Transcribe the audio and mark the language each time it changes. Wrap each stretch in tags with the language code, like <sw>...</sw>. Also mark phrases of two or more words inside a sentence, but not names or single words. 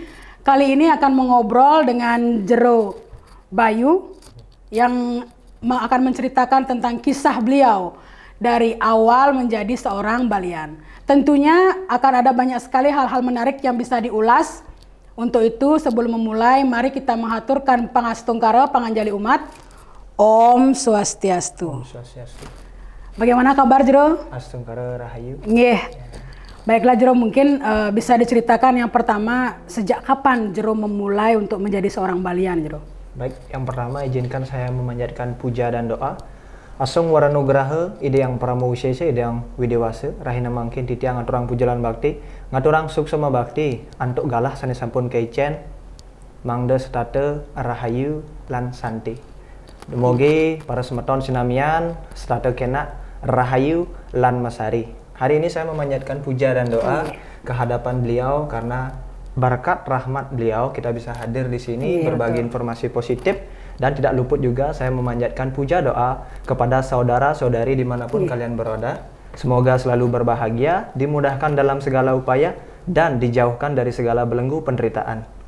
<id>Kali ini akan mengobrol dengan Jero Bayu yang akan menceritakan tentang kisah beliau dari awal menjadi seorang balian. Tentunya akan ada banyak sekali hal-hal menarik yang bisa diulas. Untuk itu sebelum memulai mari kita mengaturkan</id> <ban>pangastungkara panganjali umat. Om Swastiastu. Om Swastiastu.</ban> <id>Bagaimana kabar Jero?</id> <ban>Astungkara Rahayu.</ban> <id>Nggih. Baiklah Jero, mungkin bisa diceritakan yang pertama sejak kapan Jero memulai untuk menjadi seorang balian Jero? Baik, yang pertama izinkan saya memanjatkan puja dan doa.</id> <ban>Asung waranugraha ide yang pramuwisese ide yang widewase rahina mangkin titiang ngaturang pujalan bakti ngaturang suksema bakti antuk galah sane sampun keicen mangda setate rahayu lan santi. Demogi para semeton sinamian setate kena rahayu lan masari.</ban> <id>Hari ini saya memanjatkan puja dan doa ke hadapan beliau karena berkat rahmat beliau kita bisa hadir di sini berbagi informasi positif, dan tidak luput juga saya memanjatkan puja doa kepada saudara-saudari dimanapun kalian berada. Semoga selalu berbahagia, dimudahkan dalam segala upaya, dan dijauhkan dari segala belenggu penderitaan.</id>